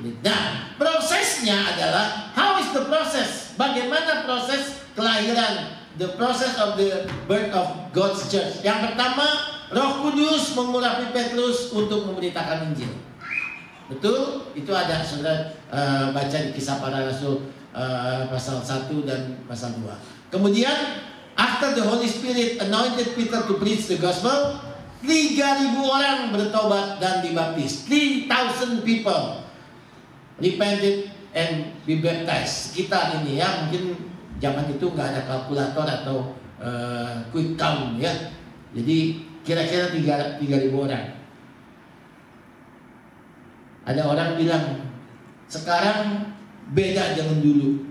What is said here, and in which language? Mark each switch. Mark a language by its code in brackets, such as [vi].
[id] Nah, prosesnya adalah [en] how is the process? [id] Bagaimana proses kelahiran? [en] The process of the birth of God's church. [id] Yang pertama, Roh Kudus mengurapi Petrus untuk memberitakan Injil. Betul? Itu ada saudara baca di Kisah Para Rasul pasal 1 dan pasal 2. [en] Kemudian after the Holy Spirit anointed Peter to preach the gospel, [id] 3.000 orang bertobat dan dibaptis. [en] 3,000 people repented and be baptized. [id] Kita ini ya, mungkin zaman itu nggak ada kalkulator atau quick count ya. Jadi kira-kira 3.000 orang. Ada orang bilang sekarang beda dengan dulu.